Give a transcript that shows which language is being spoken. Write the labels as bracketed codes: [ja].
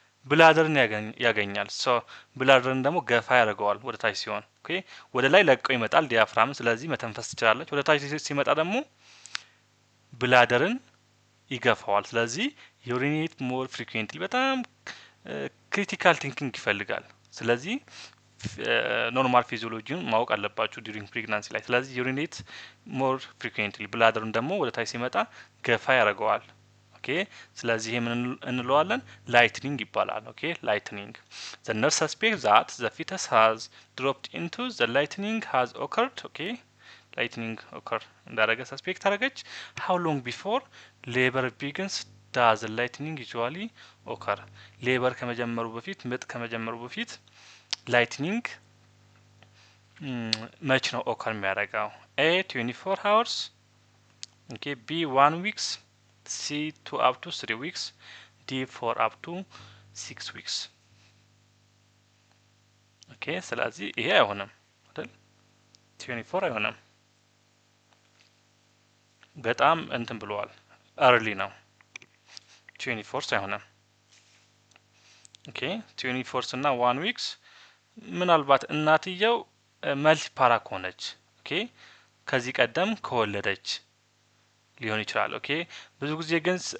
[am] ብላደርን ያገኛል። ሶ ብላደርን ደግሞ ገፋ ያደርገዋል ወደ ታች ሲሆን። ወደ ላይ ለቀው ይመጣል ዲያፍራም፣ ስለዚህ መተንፈስ ትችላለች። ወደ ታች ሲመጣ ደግሞ ብላደርን ይገፋዋል። ስለዚህ [en] ዩሪኔት ሞር ፍሪኩዌንትሊ [am] በጣም ክሪቲካል ቲንኪንግ ይፈልጋል። ስለዚህ ኖርማል ፊዚዮሎጂን ማወቅ አለባችሁ ዲዩሪንግ ፕሬግናንሲ ላይ። ስለዚህ ዩሪኔት ሞር ፍሪኩዌንትሊ፣ ብላደርን ደግሞ ወደ ታች ሲመጣ ገፋ ያደርገዋል። ስለዚህ ይሄ ምን እንለዋለን? ላይትኒንግ ይባላል። [en] ላይትኒንግ። the nurse suspects that the fetus has dropped into the lightning has occurred. [am] ላይትኒንግ ኦከር እንዳደረገ ሰስፔክት አደረገች። [en] how long before labor begins does the lightning usually occur? [am] ሌበር ከመጀመሩ በፊት ምጥ ከመጀመሩ በፊት ላይትኒንግ መች ነው ኦከር የሚያደርገው? [en] A 24 hours, B 1 weeks, C 2 up to 3 weeks, D 4 up to 6 weeks. [am] ስለዚህ ይሄ አይሆንም አይደል? 24 አይሆንም፣ በጣም እንትን ብለዋል፣ አርሊ ነው። 24 አይሆንም። 24 እና 1 ዊክስ ምናልባት እናትየው መልቲፓራ ከሆነች ከዚህ ቀደም ከወለደች ሊሆን ይችላል። ብዙ ጊዜ ግን